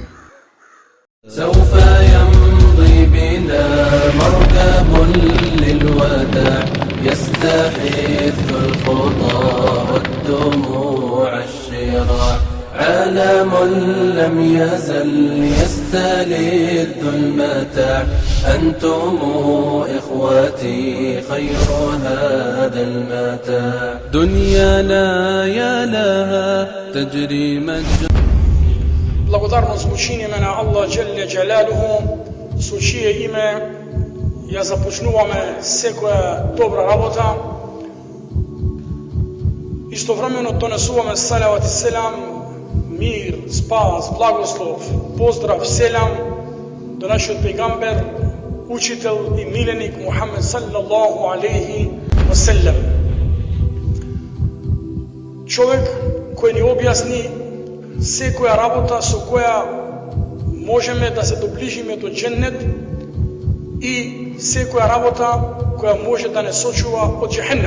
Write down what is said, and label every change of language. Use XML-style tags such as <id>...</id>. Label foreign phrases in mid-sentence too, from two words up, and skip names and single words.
<ar>سوف يمضي بنا مركب للوداع، يستحث الخطى والدموع الشراع، عالم لم يزل يستلذ المتاع، أنتم إخوتي خير هذا المتاع، دنيانا يا لها تجري مجرى.</ar> <mk>Благодарно звучиме на Allah</mk> <ar>جل جلاله,</ar> <mk>со чие име ја започнуваме секоја добра работа. Истовремено донесуваме салават и селам, мир, спас, благослов, поздрав, селам до нашиот пегамбер, учител и миленик Мухамед</mk> <ar>صلى الله عليه وسلم.</ar> <mk>Човек кој ни објасни секоја работа со која можеме да се доближиме до дженнет и секоја работа која може да не сочува од джехеннем.</mk>